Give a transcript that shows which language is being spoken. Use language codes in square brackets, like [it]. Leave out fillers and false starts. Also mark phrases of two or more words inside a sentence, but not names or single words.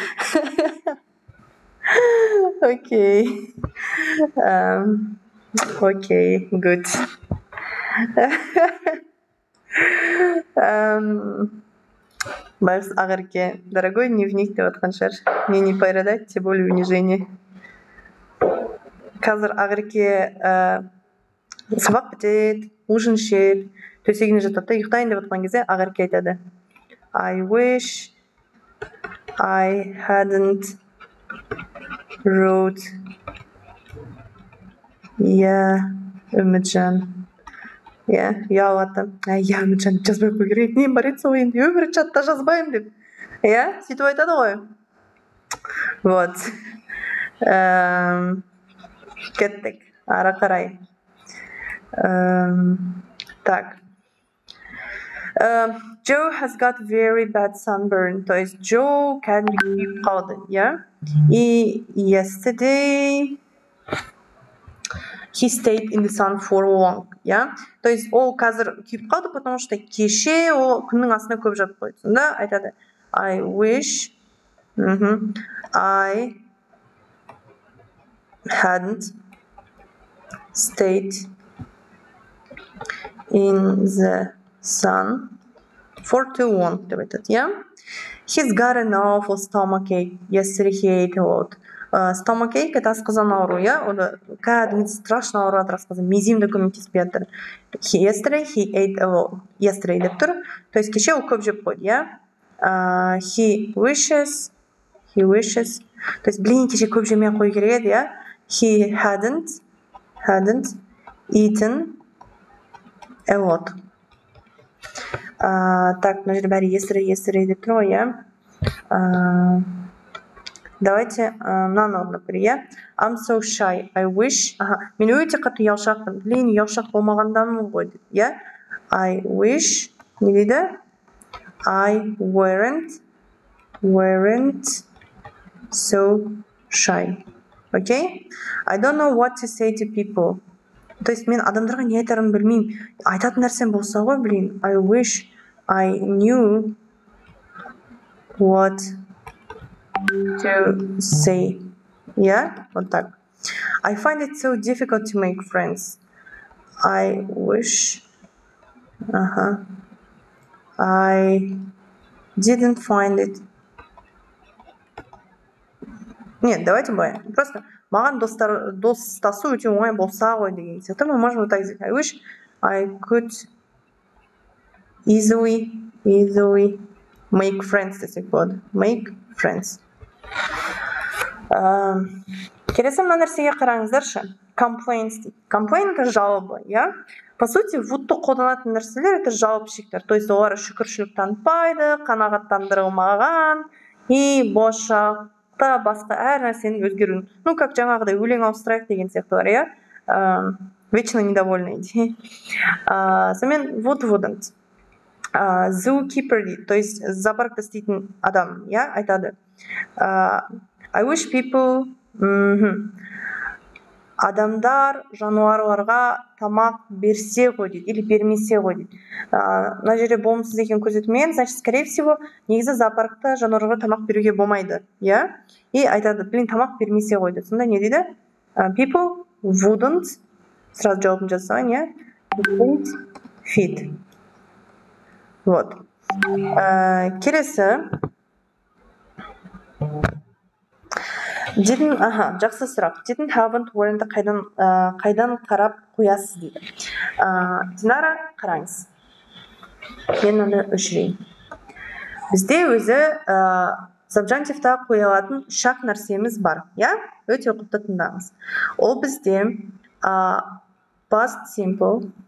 [kk] Окей. [en] Окей, good. [kk] Барс Агырке, [ru] дорогой дневник [kk] деп атқан шығар. [ru] Мне не передать, тем более унижение. [kk] Қазір Агырке сабақ бітеді, ужин ішеді, төсегіне жатады да ұйықтайын деп атқан кезде Агырке айтады: [en] I wish I hadn't wrote. Yeah, [kk] Үмітжан. Иә, ұялады. Иә, Үмітжан, жазбай қою керек. Нем бар еді сол енді, өмірі чатта жазбаймын деп. Иә, сөйтіп айтады ғой. Вот. Кеттік, ары қарай. Так. [en] Joe has got very bad sunburn. [ru] То есть [kk] Joe кәдімгі күйіп қалды, иә? [en] И yesterday he stayed in the sun for long, yeah? [ru] То есть [kk] ол қазір күйіп қалды, [ru] потому что [kk] кеше ол күннің астына көп жатып қойды. Сонда айтады: [en] I wish I hadn't stayed in the sun for too long, [kk] деп айтады, [en] yeah? He's got an awful stomachache. Yesterday he ate a lot. [kk] Stomachache это асқазан ауруы, иә, оны кәдімгі страшно ауырып жатыр асқазан, мезем де көмектеспей жатыр. Yesterday he ate a lot. Yesterday деп тұр, [ru] то есть [kk] кеше ол көп жеп қойды, иә. [en] He wishes, [ru] то есть блин, [kk] кеше көп жемей қою керек еді, иә. [en] He hadn't eaten a lot. [kk] Так, мына жерде бәрі yesterday деп тұр ғой, иә. Давайте мынаны орындап көрейік, иә. [en] I'm so shy, I wish. [kk] Мен өте қатты ұялшақпын. Блин, ұялшақ болмағандамын ғой, иә. I wish, не дейді? [en] I weren't so shy. Okay? I don't know what to say to people. [kk] То есть мен адамдарға не айтарымды білмеймін. Айтатын нәрсем болса ғой, блин. [en] I wish I knew what to say. Yeah? [ru] Вот так. [en] I find it so difficult to make friends. I wish I didn't find it. [ru] Нет, давайте былай. [kk] Просто маған достасу өте оңай болса ғой деген сияқты. [ru] Мы можем вот так сделать. [en] I wish I could easily make friends [kk] десек болады. [en] Make friends. [kk] Келесі мына нәрсеге қараңыздаршы. Complaints дейді. [ru] Complain это жалобы, иә? По сути, [kk] вудты қолданатын нәрселер [ru] это жалобщиктер. То есть [kk] олар шүкіршілік танытпайды, қанағаттандырылмаған и болашақта басқа әр нәрсенің өзгеруін. [ru] Ну, как [kk] жаңағыдай өлең ауыстырайық деген сияқты бар, иә? [ru] Вечно недовольный. [kk] Сонымен wouldn't. Zookeeper дейді, [ru] то есть [kk] зоопаркта істейтін адам, иә, айтады. [en] I wish people [kk] адамдар жануарларға тамақ берсе ғой дейді, или бермесе ғой дейді. Мына жерде болымсыз екенін көрсетілмеген, [ru] значит, скорее всего, [kk] негізі зоопаркта жануарларға тамақ беруге болмайды, иә? И айтады, блин, тамақ бермесе ғой дейді. Сонда не дейді? [en] People wouldn't, [kk] сразу жауабын жазсаң, иә? [en] Wouldn't feed. [ru] Вот. [kk] Келесі. Жақсы сұрақ. [en] Didn't, haven't, weren't [kk] қайдан қарап қоясыз дейді. Динара, қараңыз. Мен оны өшірейін. Бізде өзі сабжантивта қоя алатын шақ нәрсеміз бар, иә? Өте ұқыпты тыңдаңыз. Ол бізде [en] past simple.